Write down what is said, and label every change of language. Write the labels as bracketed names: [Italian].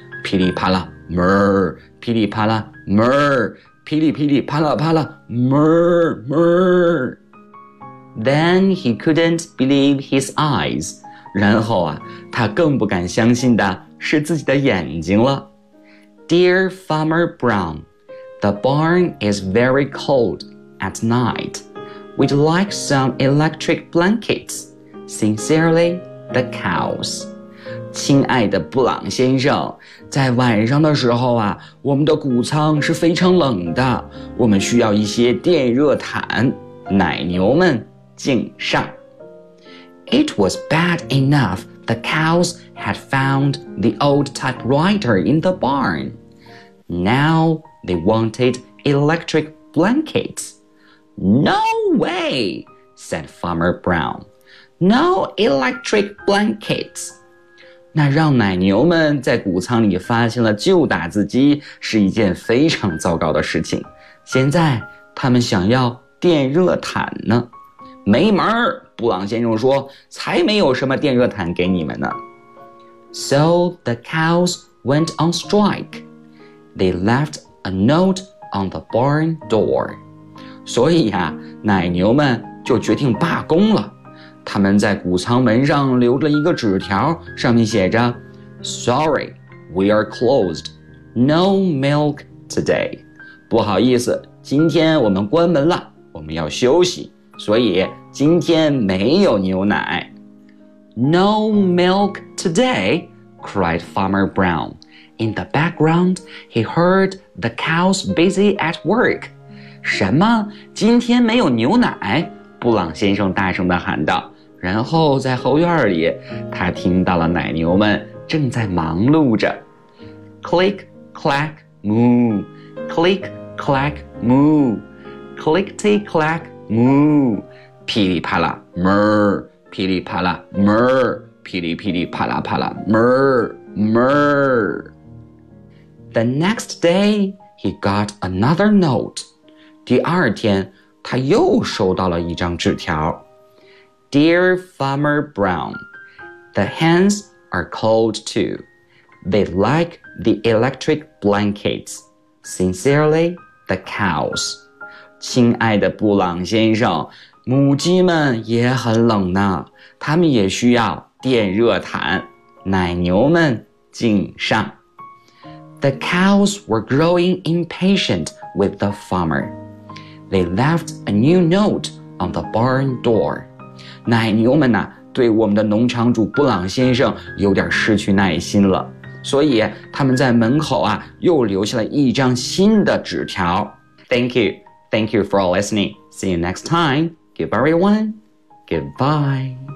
[English] 噼里啪啦 ，mer. 噼里啪啦 ，mer. 噼里噼里啪啦啪啦 ，mer mer. Then he couldn't believe his eyes. [Chinese] 然后啊，他更不敢相信的是自己的眼睛了。 [English] Dear Farmer Brown, the barn is very cold at night. We'd like some electric blankets. Sincerely, the cows. [Chinese] 亲爱的布朗先生，在晚上的时候啊，我们的谷仓是非常冷的，我们需要一些电热毯。奶牛们，敬上。 [English] It was bad enough the cows had found the old typewriter in the barn. Now they wanted electric blankets. No way, said Farmer Brown. No electric blankets. [Chinese] 那让奶牛们在谷仓里发现了旧打字机是一件非常糟糕的事情。现在他们想要电热毯呢。没门，布朗先生说，才没有什么电热毯给你们呢。 [English] So the cows went on strike. They left a note on the barn door. [Chinese] 所以啊，奶牛们就决定罢工了。他们在谷仓门上留了一个纸条，上面写着 [English] Sorry, we are closed. No milk today. [Chinese] 不好意思，今天我们关门了，我们要休息，所以今天没有牛奶。 [English] No milk today, cried Farmer Brown. In the background, he heard the cows busy at work. [Chinese] 什么？今天没有牛奶？布朗先生大声地喊道。然后在后院里，他听到了奶牛们正在忙碌着。 [English] Click, clack, moo. Click, clack, moo. Click, tick, clack, moo. 噼里啪啦 ，mer. 噼里啪啦 ，mer. 噼里噼里啪啦啪啦 ，mer, mer. The next day, he got another note. [Chinese] 第二天，他又收到了一张纸条。 [English] Dear Farmer Brown, the hens are cold too. They like the electric blankets. Sincerely, the cows. [Chinese] 亲爱的布朗先生，母鸡们也很冷呢，它们也需要电热毯。奶牛们敬上。 [English] The cows were growing impatient with the farmer. They left a new note on the barn door. [Chinese] 奶牛们呢，对我们的农场主布朗先生有点失去耐心了，所以他们在门口啊，又留下了一张新的纸条。 [English] Thank you. Thank you for listening. See you next time. Goodbye, everyone. Goodbye.